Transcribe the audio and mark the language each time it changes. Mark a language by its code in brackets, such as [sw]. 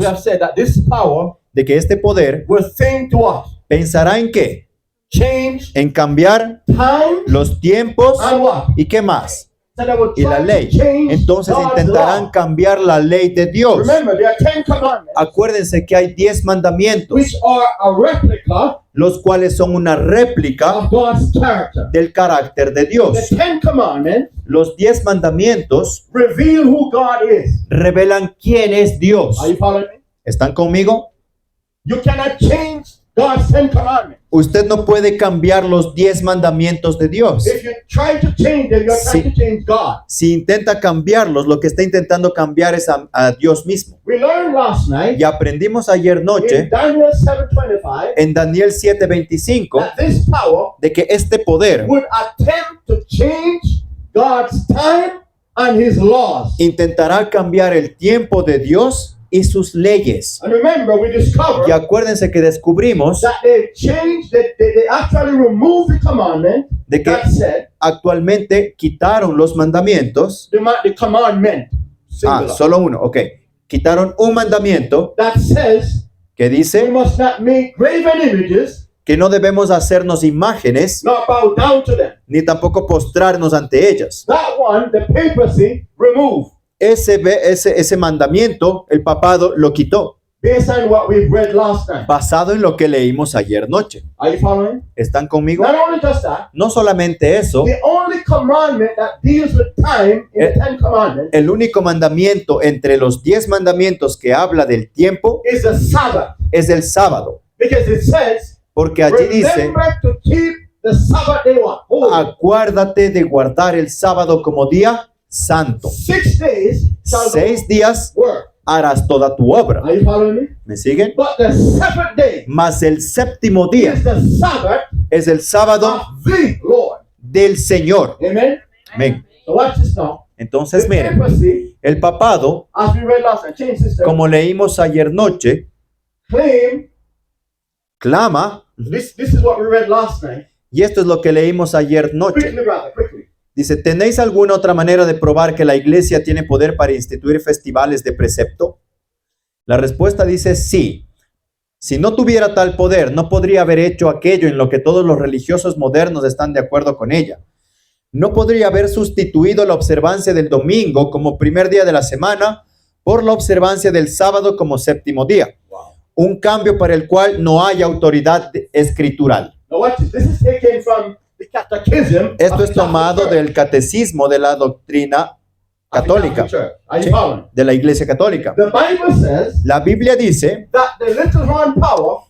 [en] we have said, that this power [es] de que este poder [en] will think to what? [es] pensará en qué, [en] Change [es] en cambiar [en] time [es] los tiempos [en] and what? [es] y qué más, [en] So they will [es] y la [en] try [es] ley. [en] to change [es] Entonces [en] God's [es] intentarán [en] law. [es] cambiar la ley de Dios. [en] Remember, there are 10 commandments, [es] Acuérdense que hay 10 mandamientos, [en] which are a replica [es] los cuales son una réplica [en] of God's character. [es] del carácter de [en] The [es] Dios. [en] 10 commandments [es] Los 10 mandamientos [en] reveal who God is. [es] revelan quién es Dios. [en] Are you following me? [es] ¿Están conmigo? [en] You cannot change God's 10 commandments. [es] Usted no puede cambiar los 10 mandamientos de Dios. [en] If you try to change them, you're [es] Sí. [en] trying to change God. [es] Si intenta cambiarlos, lo que está intentando cambiar es a Dios mismo. [en] We learned last night [es] Y aprendimos ayer [en] in [es] noche [en] Daniel 7:25 [es] en Daniel 7:25 [en] that this power [es] de que este poder [en] would attempt to change God's time and his laws. [es] intentará cambiar el tiempo de Dios y sus leyes. [en] And remember, we discovered [es] Y acuérdense que descubrimos [en] that they changed, they actually removed the commandment [es] de que [en] that said, [es] actualmente quitaron los mandamientos. [en] the commandment, singular, [es] Solo uno, ok. Quitaron un mandamiento [en] that says [es] que [en] we [es] dice [en] must not make graven images, [es] que no debemos hacernos imágenes [en] not bow down to them. [es] ni tampoco postrarnos ante ellas. [en] That one, the papacy removed [es] Ese mandamiento, el papado lo quitó, [en] based on what we've read last night. [es] basado en lo que leímos ayer noche. [en] Are you following? [es] ¿Están conmigo? [en] Not only just that, [es] No solamente eso, [en] the only commandment that deals with time in the Ten Commandments [es] el único mandamiento entre los 10 mandamientos que habla del tiempo [en] is the Sabbath, [es] es el sábado, [en] because it says, [es] porque allí dice, [en] remember to keep the Sabbath day what? Holy. [es] acuérdate de guardar el sábado como día santo. [en] 6 days shall [es] 6 días [en] work. [es] harás toda tu obra. [en] Are you following me? [es] ¿Me siguen? [en] But the seventh day [es] Mas el séptimo día [en] is the Sabbath [es] es el sábado [en] of the Lord. [es] del Señor. [en] Amen? [es] Amén. [en] So watch this now. [es] Entonces, miren, [en] papacy, [es] el papado, [en] as we read last night, change system, [es] como leímos ayer noche, [en] claim, [es] clama, [en] this is what we read last night. [es] y esto es lo que leímos ayer noche. [en] Quickly, brother, quickly. [es] Dice, ¿tenéis alguna otra manera de probar que la iglesia tiene poder para instituir festivales de precepto? La respuesta dice sí. Si no tuviera tal poder, no podría haber hecho aquello en lo que todos los religiosos modernos están de acuerdo con ella. No podría haber sustituido la observancia del domingo como primer día de la semana por la observancia del sábado como séptimo día. Un cambio para el cual no hay autoridad escritural. [en] Now watch this. This is taken from the catechism. [es] Esto [en] of [es] es [en] the [es] tomado [en] Catholic [es] del catecismo de la doctrina [en] Church. Of the [es] católica, [en] Catholic Church. Are you [es] Sí, [en] following? [es] de la iglesia católica. [en] The Bible says [es] La Biblia dice [en] that the little horn power